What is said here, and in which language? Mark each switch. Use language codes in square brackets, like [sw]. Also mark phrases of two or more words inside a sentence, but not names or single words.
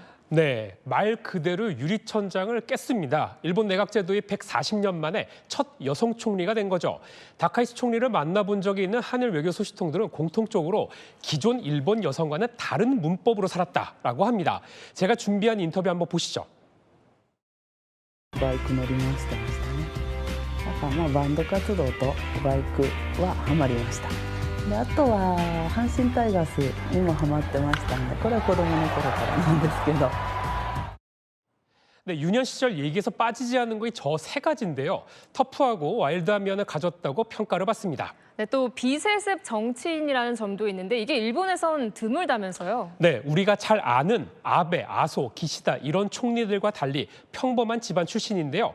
[ko] 네, 말 그대로 유리천장을 깼습니다. 일본 내각 제도의 140년 만에 첫 여성 총리가 된 거죠. 다카이치 총리를 만나본 적이 있는 한일 외교 소식통들은 공통적으로 기존 일본 여성과는 다른 문법으로 살았다라고 합니다. 제가 준비한 인터뷰 한번 보시죠. [ja] バイク乗り回してましたね。あとはバンド活動とバイクはハマりました。であとは阪神タイガースにもハマってましたんで、これは子供の頃からなんですけど。 [ko] 네, 유년 시절 얘기에서 빠지지 않는 것이 저 세 가지인데요. 터프하고 와일드한 면을 가졌다고 평가를 받습니다. 네, 또 비세습 정치인이라는 점도 있는데 이게 일본에선 드물다면서요. 네, 우리가 잘 아는 아베, 아소, 기시다 이런 총리들과 달리 평범한 집안 출신인데요.